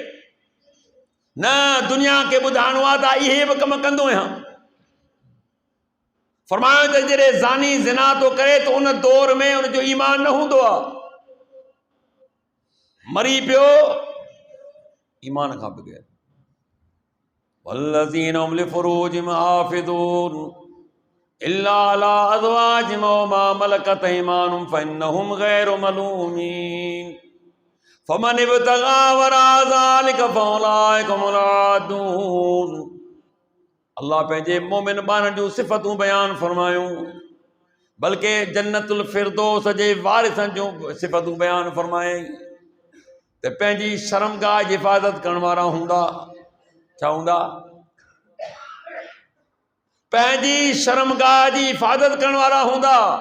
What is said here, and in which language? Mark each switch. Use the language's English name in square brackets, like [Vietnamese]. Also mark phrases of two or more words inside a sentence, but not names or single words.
[Sindhi] न, दुनिया खे ॿुधाइणो आहे त इहे बि कमु कंदो आहियां। फरमायो त जॾहिं ज़ानी ज़िना थो करे त उन दौर में उनजो ईमान न हूंदो आहे, मरी पियो ईमान खां बग़ैर। [Arabic] والذين هم لفروجهم حافظون إلا على أزواجهم وما ملكت أيمانهم فإنهم غير ملومين فمن ابتغى وراء ذلك فأولئك هم العادون. [Sindhi] अल्लाह पंहिंजे मोमिन ॿारनि जूं सिफ़तूं बयान फरमायूं, बल्कि जन्नतुल फिरदौस जे वारिसनि जूं सिफ़तूं बयान फरमायईं त पंहिंजी शर्मगाह जी हिफ़ाज़त करण वारा हूंदा। छा हूंदा? पंहिंजी शर्मगाह जी हिफ़ाज़त करण वारा हूंदा।